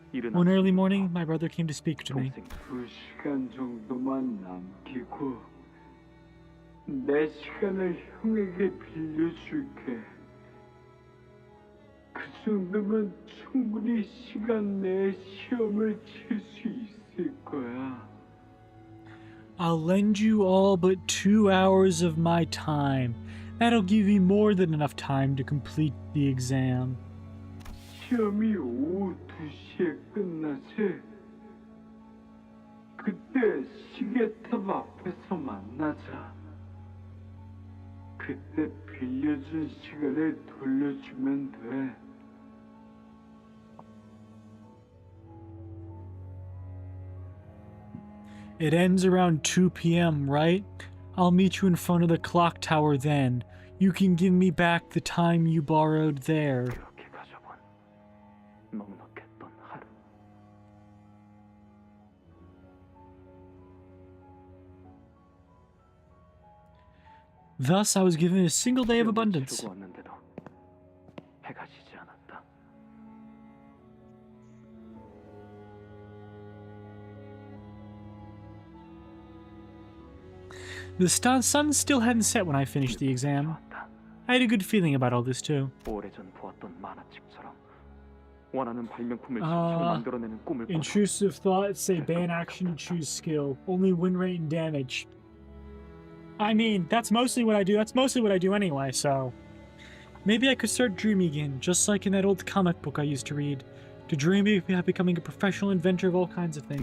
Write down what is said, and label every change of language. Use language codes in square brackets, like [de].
[en] One early morning, my brother came to speak to me. [ko] 2시간 정도만 남기고 내 시간을 형에게 빌려줄게. 그 정도면 충분히 시간 내에 시험을 칠 수 있을 거야. [en] I'll lend you all but 2 hours of my time. That'll give you more than enough time to complete the exam. [ko] 시험이 오후 2시에 끝나지. 그때 시계탑 앞에서 만나자. 그때 빌려준 시간을 돌려주면 돼. [en] It ends around 2 p.m., right? I'll meet you in front of the clock tower then. You can give me back the time you borrowed there. [ko] 그렇게 가져본 넉넉했던 하루. [en] Thus, I was given a single day of abundance. [ko] 치르고 왔는데도 해가 지지 않았다. [en] The sun still hadn't set when I finished the exam. I had a good feeling about all this too. [ko] 오래전 보았던 만화책처럼 원하는 발명품을 직접 만들어내는 꿈을 꿨다. [en] Intrusive thoughts say ban action and choose skill. Only win rate and damage. I mean, that's mostly what I do. That's mostly what I do anyway, so... Maybe I could start dreaming again, just like in that old comic book I used to read. To dream of becoming a professional inventor of all kinds of things.